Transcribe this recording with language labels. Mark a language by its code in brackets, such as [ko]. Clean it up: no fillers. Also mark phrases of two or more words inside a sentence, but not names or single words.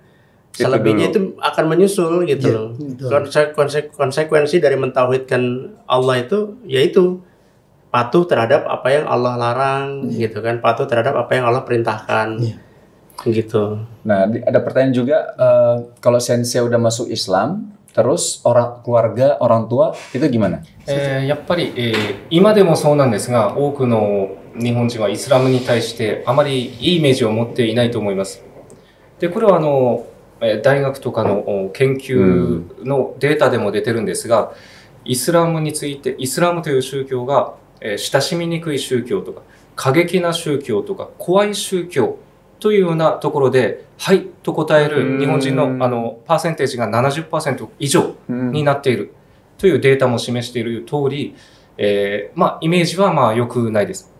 [id] Selebihnya itu akan menyusul gitu loh. Konsekuensi dari mentauhidkan Allah itu yaitu patuh terhadap apa yang Allah larang gitu kan, patuh terhadap apa yang Allah perintahkan gitu. Nah, ada pertanyaan juga, kalau sensei udah masuk Islam, terus keluarga, orang tua itu gimana? [ja] やっぱり、今でもそうなんですが、多くの日本人はイスラムに対してあまりいいイメージを持っていないと思います。で、これは大学とかの研究のデータでも出てるんですが、イスラムについて、イスラムという宗教が、親しみにくい宗教とか、過激な宗教とか、怖い宗教というようなところで、はいと答える日本人のパーセンテージが 70% 以上になっているというデータも示している通り、まあイメージはまあ良くないです。